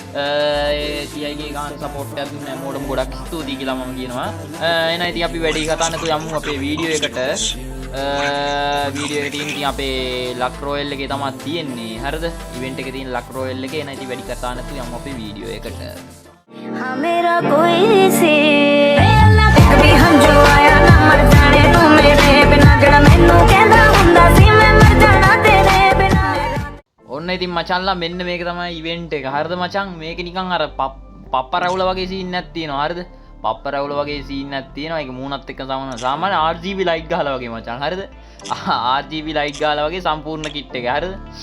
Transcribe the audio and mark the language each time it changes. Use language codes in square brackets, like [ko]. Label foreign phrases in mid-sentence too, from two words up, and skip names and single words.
[si] 30k ගන්න support එකක් දුන්න හැමෝටම ගොඩක් ස්තුතියි කියලා මම කියනවා එහෙනම් ඉතින් අපි වැඩි කතා නැතුව යමු අපේ වීඩියෝ එකට වීඩියෝ එකකින් ඉතින් අපේ ලක් රොයල් එකේ තමයි තියෙන්නේ හරිද ඉවෙන්ට් එකේ තියෙන ලක් රොයල් එකේ එන ඉතින් වැඩි කතා නැතුව යමු අපේ වීඩියෝ එකට [hi] हाँ मेरा कोई से कभी हम जो आया ना मर जाने तू मेरे बिना [pa] ਜੜਾ ਮੈਨੂੰ ਕਹਿੰਦਾ ਹੁੰਦਾ ਸੀ ਮੈਂ ਮਰ ਜਾਣਾ ਤੇਰੇ ਬਿਨਾ [si] ඔන්න ඉතින් මචන්ලා මෙන්න මේක තමයි ඉවෙන්ට් එක හරිද මචං මේක නිකන් අර පප්ප රවුල වගේ සීන් එකක් තියෙනවා හරිද පප්ප රවුල වගේ සීන් එකක් තියෙනවා ඒක මූණත් එක්ක සාමාන්‍ය [en] RGB light [si] ගහලා වගේ මචං හරිද [en] RGB light [si] ගහලා වගේ සම්පූර්ණ කිට් එක හරිද